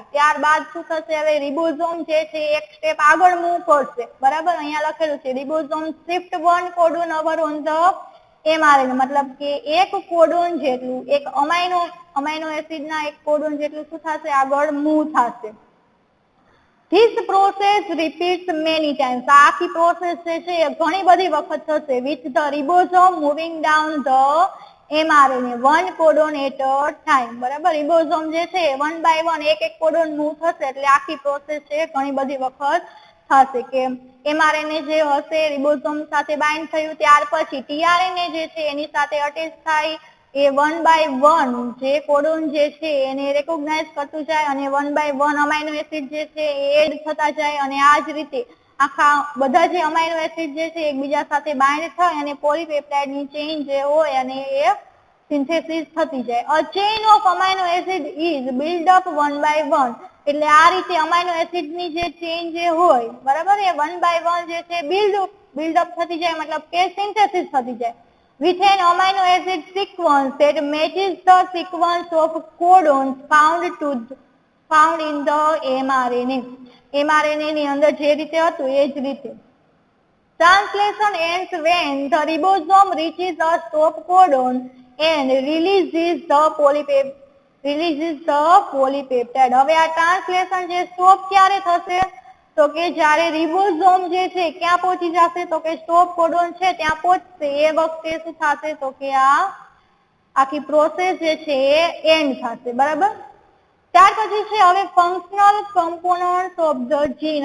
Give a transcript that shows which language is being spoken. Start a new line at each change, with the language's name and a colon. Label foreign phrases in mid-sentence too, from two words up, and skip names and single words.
Gujarati: ત્યારબાદ શું થશે? હવે રિબોઝોમ જે છે એક સ્ટેપ આગળ મૂવ કરશે, બરાબર. અહીંયા લખેલું છે
English: ribosome shift one codon over on the mRNA,
Gujarati: મતલબ કે એક કોડોન જેટલું, એક અમાઇનો એસિડ ના એક કોડોન જેટલું શું થશે? આગળ મૂવ થશે.
English: This process repeats many times.
Gujarati: આ આખી પ્રોસેસ જે છે એ ઘણી બધી વખત થશે
English: with the ribosome moving down the mRNA one codon at a time,
Gujarati: બરાબર. રિબોઝોમ જે છે 1 by 1 એક એક કોડોન મૂવ થશે એટલે આખી પ્રોસેસ છે ઘણી બધી વખત થશે કે mRNA જે હશે રિબોઝોમ સાથે બાઇન્ડ થયું, ત્યાર પછી tRNA જે છે એની સાથે અટેચ થાય, એ 1 by 1 જે કોડોન જે છે એને રેકોગ્નાઇઝ કરતું જાય અને 1 by 1 અમાઇનો એસિડ જે છે એ એડ થતા જાય, અને આ જ રીતે આખા બધા જે અમાઇનો એસિડ જે છે એકબીજા સાથે બાઇન્ડ થાય અને પોલીપેપ્ટાઇડ ની ચેઇન જે હોય અને એ સિન્થેસિસ થતી જાય.
English: A chain of amino acid is built up 1 by 1.
Gujarati: એટલે આ રીતે અમાઇનો એસિડ ની જે ચેઇન જે હોય, બરાબર, એ 1 by 1 જે છે બિલ્ડઅપ થતી જાય, મતલબ કે સિન્થેસિસ થતી જાય
English: with an amino acid sequence that matches the sequence of codons found in the mRNA.
Gujarati: mRNA ની અંદર જે રીતે હતું એ જ રીતે.
English: Translation ends when the ribosome reaches a stop codon and releases the polypeptide.
Gujarati: હવે આ ટ્રાન્સલેશન જે સ્ટોપ ક્યારે થશે તો કે જ્યારે રિબોઝોમ જે છે ક્યાં પહોંચી જશે તો કે
English: stop codon
Gujarati: છે ત્યાં પહોંચશે એ વખતે શું થશે તો કે આ આખી પ્રોસેસ જે છે એ એન્ડ થશે બરાબર. ત્યાર પછી છે હવે
English: functional component of the gene.